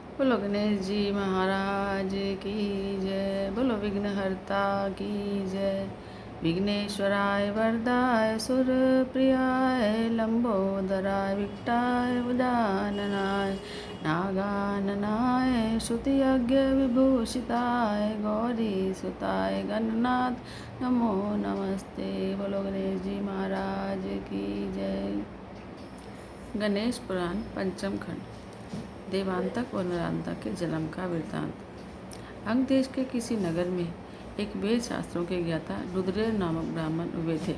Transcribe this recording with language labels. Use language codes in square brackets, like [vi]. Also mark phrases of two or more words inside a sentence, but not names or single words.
[hi] बोलो गणेश जी महाराज की जय। बोलो विघ्नहर्ता की जय। [sa] विघ्नेश्वराय वरदाय सुरप्रियाय लंबोदराय विकटाय गजाननाय नागाननाय श्रुतियज्ञ विभूषिताय गौरीसुताय गणनाथ नमो नमस्ते। [hi] बोलो गणेश जी महाराज की जय। गणेश पुराण पंचम खंड देवांतक और नरांतक के जन्म का वृत्तांत। अंग देश के किसी नगर में एक वेद शास्त्रों के ज्ञाता रुद्रदेव नामक ब्राह्मण हुए थे।